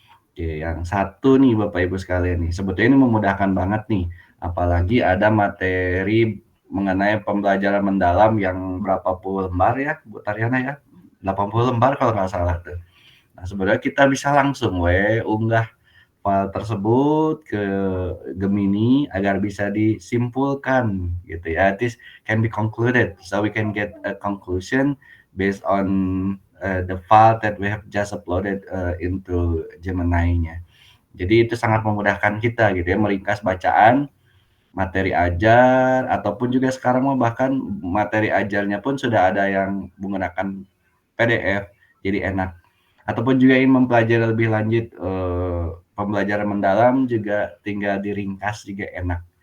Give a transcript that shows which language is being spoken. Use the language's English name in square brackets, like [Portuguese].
[Indonesian] Oke, yang satu nih Bapak Ibu sekalian nih, sebetulnya ini memudahkan banget nih, apalagi ada materi mengenai pembelajaran mendalam yang berapa puluh lembar ya Bu Tariana ya, 80 lembar kalau nggak salah tuh. Nah sebenarnya kita bisa langsung unggah file tersebut ke Gemini agar bisa disimpulkan gitu ya. [English] This can be concluded, so we can get a conclusion based on the file that we have just uploaded into Gemini-nya. [Indonesian] Jadi itu sangat memudahkan kita gitu ya, meringkas bacaan, materi ajar, ataupun juga sekarang mah bahkan materi ajarnya pun sudah ada yang menggunakan PDF, jadi enak. Ataupun juga ingin mempelajari lebih lanjut pembelajaran mendalam juga tinggal diringkas juga enak.